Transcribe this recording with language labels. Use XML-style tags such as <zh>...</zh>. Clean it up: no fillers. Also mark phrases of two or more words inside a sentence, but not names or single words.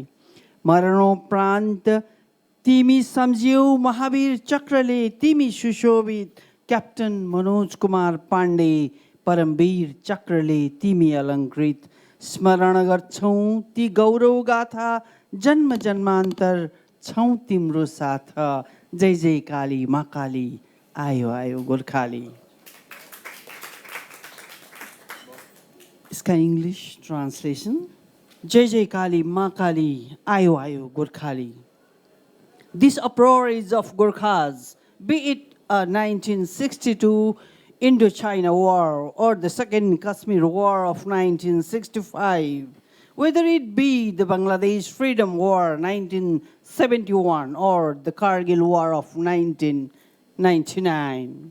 <ne>मरणोपरान्त तिमी सम्झियौ, महावीर चक्रले तिमी सुशोभित, क्याप्टन मनोज कुमार पाण्डे परमवीर चक्रले तिमी अलङ्कृत। स्मरण गर्छौँ ती गौरव गाथा, जन्म जन्मान्तर छौँ तिम्रो साथ। जय जय काली माँ काली, आयो आयो गोर्खाली।</ne> <hi>इसका</hi> <en>English translation.</en> <ne>जय जय काली माँ काली, आयो आयो गोर्खाली।</ne> <en>This uproar is of Gurkhas, be it a 1962 Indochina War or the Second Kashmir War of 1965, whether it be the Bangladesh Freedom War 1971 or the Kargil War of 1999.</en>